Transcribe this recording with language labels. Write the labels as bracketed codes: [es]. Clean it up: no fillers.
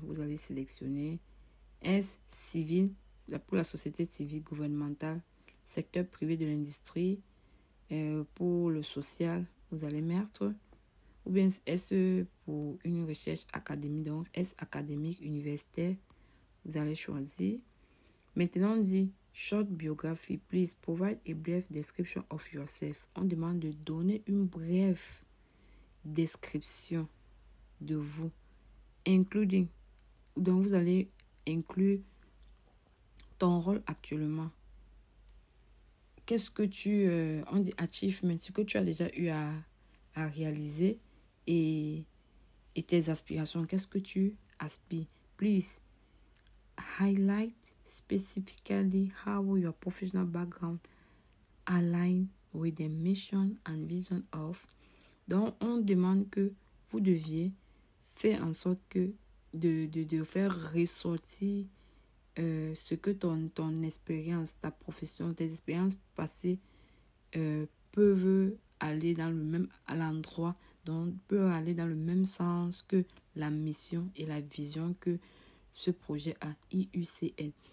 [fr] Vous allez sélectionner S, civil, pour la société civile gouvernementale, secteur privé de l'industrie. Pour le social, vous allez mettre Ou bien S pour une recherche académique. Donc, S académique, universitaire. Vous allez choisir. Maintenant, on dit [en] short biography. Please provide a brief description of yourself. [fr] On demande de donner une brève description de vous. [en] Including. [fr] Donc, vous allez inclure ton rôle actuellement. Qu'est-ce que on dit achievement, ce que tu as déjà eu à réaliser et tes aspirations. Qu'est-ce que tu aspires? [en] Please highlight specifically how your professional background align with the mission and vision of. [fr] Donc, on demande que vous deviez faire en sorte que de faire ressortir ce que ton expérience, ta profession, tes expériences passées peuvent aller dans le même à l'endroit, donc peuvent aller dans le même sens que la mission et la vision que ce projet a, IUCN.